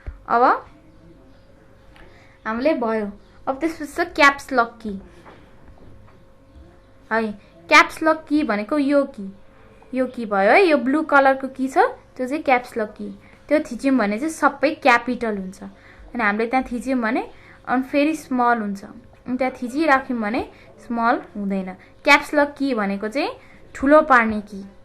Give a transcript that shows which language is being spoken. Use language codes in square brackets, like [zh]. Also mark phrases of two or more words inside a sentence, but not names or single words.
[ne] अब हामीले भयो। अब त्यसपछि छ [en] caps lock key [ne] है। [en] caps lock key [ne] भनेको यो की भयो है। यो [en] blue colour [ne] की छ त्यो चाहिँ [en] caps lock key. [ne] त्यो थिच्यौँ भने चाहिँ सबै क्यापिटल हुन्छ। अनि हामीले त्यहाँ थिच्यौँ भने अनि फेरि स्मल हुन्छ। अनि त्यहाँ थिचिराख्यौँ भने स्मल हुँदैन। [en] caps lock key [ne] भनेको चाहिँ ठुलो पार्ने की।